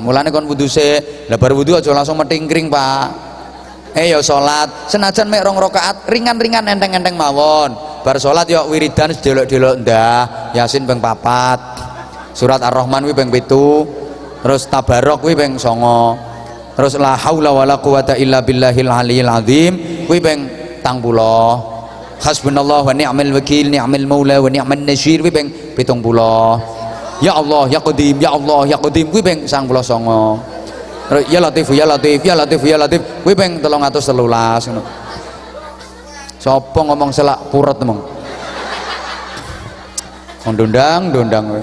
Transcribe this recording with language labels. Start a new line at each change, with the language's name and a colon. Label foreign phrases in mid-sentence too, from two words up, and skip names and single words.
Javanese: Mulane kon wudu sik, lah bar wudu aja langsung metingkring, Pak. Ya salat, senajan mek 2 rakaat, ringan-ringan enteng-enteng mawon. Bar salat yo wiridan sedelok-delok ndah, Yasin ping 4. Surat Ar-Rahman kuwi ping 7. Terus Tabarok kuwi ping 9.
Arabic: Terus لا حول ولا قوة إلا بالله العلي العظيم
Javanese: kuwi ping 30.
Arabic: حسبنا الله ونعم الوكيل، نعم المولى ونعم النصير
Javanese: kuwi ping 70.
Arabic: يا الله يا قديم، يا الله يا قديم
Javanese: kuwi ping 99.
Arabic: Terus يا لطيف يا لطيف يا لطيف يا لطيف
Javanese: kuwi ping 313 ngono. Sapa ngomong selak puret mong. Ndondang kowe.